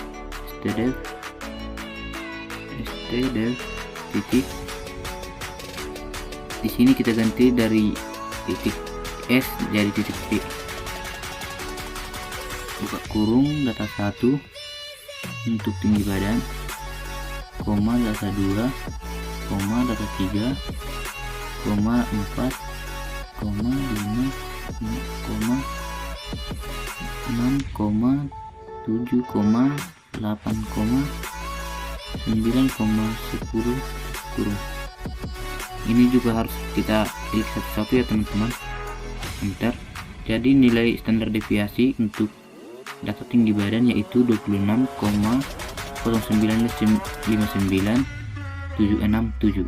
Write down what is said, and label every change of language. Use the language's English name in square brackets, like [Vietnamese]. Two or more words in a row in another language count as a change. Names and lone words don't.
[Indonesian] STDEV titik, di sini kita ganti dari titik S jadi titik P. Buka kurung data 1 untuk tinggi badan, koma data 2, koma data 3, koma 4, koma 5, koma 6, koma 7, koma 8, koma 9, koma 10 kurung. Ini juga harus kita klik satu-satu ya teman-teman, enter. Jadi nilai standar deviasi untuk data tinggi badan yaitu 26,0959,767.